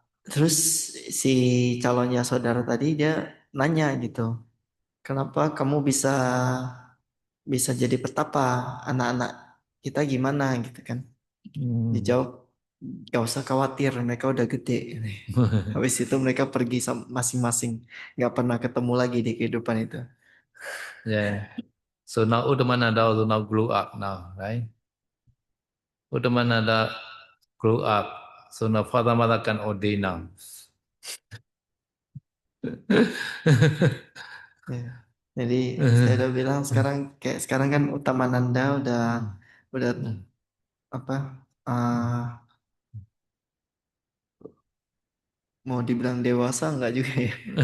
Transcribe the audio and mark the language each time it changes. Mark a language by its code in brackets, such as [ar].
[id] Terus si calonnya saudara tadi dia nanya gitu, kenapa kamu bisa bisa jadi petapa, anak-anak kita gimana gitu kan? Dijawab, gak usah khawatir, mereka udah gede. Habis itu mereka pergi masing-masing, gak pernah ketemu lagi di kehidupan itu. Yeah. [en] So now Uttamananda also now grew up now, right? Uttamananda grow up. So now father mother can ordain now. Ya. [id] Jadi saya udah bilang sekarang kayak sekarang kan Utamananda udah apa mau dibilang dewasa nggak juga ya.